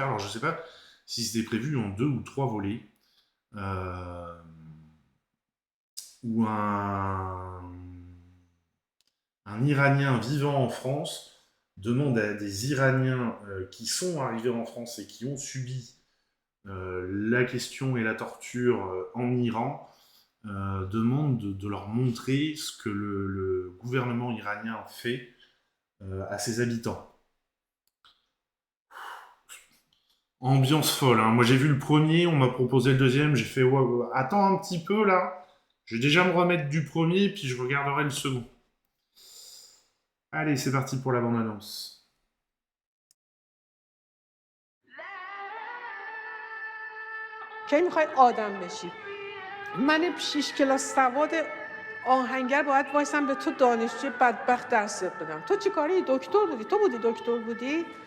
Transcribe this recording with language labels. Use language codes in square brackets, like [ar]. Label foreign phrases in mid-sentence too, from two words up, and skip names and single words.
[fr] Alors je ne sais pas si c'était prévu en 2 ou 3 volets, où un Iranien vivant en France demande à des Iraniens qui sont arrivés en France et qui ont subi la question et la torture en Iran, demande de leur montrer ce que le gouvernement iranien fait à ses habitants. Ambiance folle, hein. Moi j'ai vu le premier, on m'a proposé le deuxième, j'ai fait ouais, attends un petit peu là, je vais déjà me remettre du premier, puis je regarderai le second. Allez, c'est parti pour la bande-annonce. [fa] کی میخوای آدم بشی؟ من 6 کلاس سواد آهنگر باید وایسم به تو دانشجوی بدبخت درس بدم. تو چی کاری؟ دکتر بودی؟ تو بودی دکتر بودی؟